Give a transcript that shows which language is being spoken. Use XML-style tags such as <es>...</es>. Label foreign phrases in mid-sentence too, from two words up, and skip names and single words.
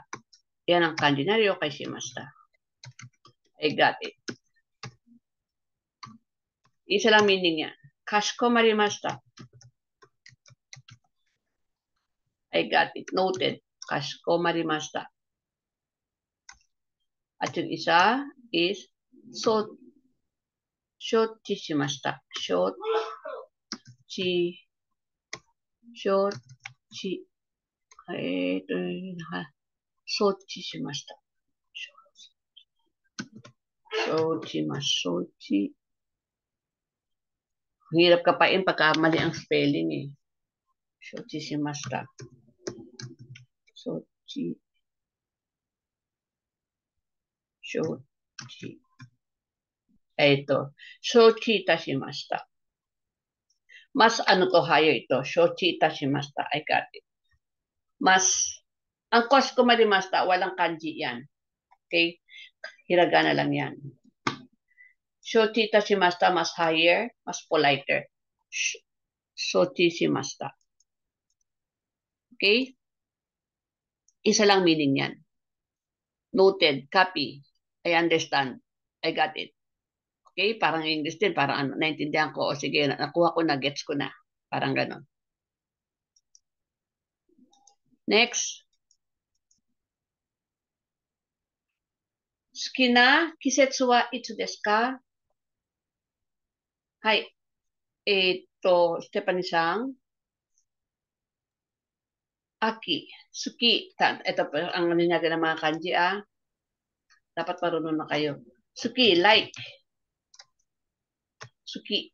<tl>Yan ang kanji na</tl> <ja>了解しました.</ja> <en>I got it.</en> <tl>Isa lang meaning niya.</tl> <ja>Kashikomarimashita.</ja> <en>I got it. Noted.</en> <tl>Kashikomarimashita. At yung isa is</tl> <ja>承知しました. Shochi. 承知しました. Shochi.</ja> <tl>Hirap kapain pagka mali ang spelling eh.</tl> <ja>承知しました. Shochi.</ja> <tl>Ito.</tl> <ja>承知いたしました.</ja> <tl>Mas ano to higher ito.</tl> <ja>承知いたしました.</ja> <en>I got it.</en> <tl>Mas, ang kashikomarimashita, walang kanji yan. Okay? Hiragana lang yan.</tl> <ja>承知いたしました,</ja> <tl>mas higher, mas politer.</tl> <ja>承知しました.</ja> <tl>Okay? Isa lang meaning yan.</tl> <en>Noted, copy. I understand. I got it.</en> <tl>Okay? Parang English din. Parang ano, naintindihan ko. O sige, nakuha ko na, gets ko na. Parang ganon. Next.</tl> <ja>好きな季節はいつですか？はい. Stephanie-san. 秋、好き.</ja> <tl>Ito pa ang ano natin ng mga kanji, Dapat marunong na kayo.</tl> <ja>Suki, like. Suki.</ja>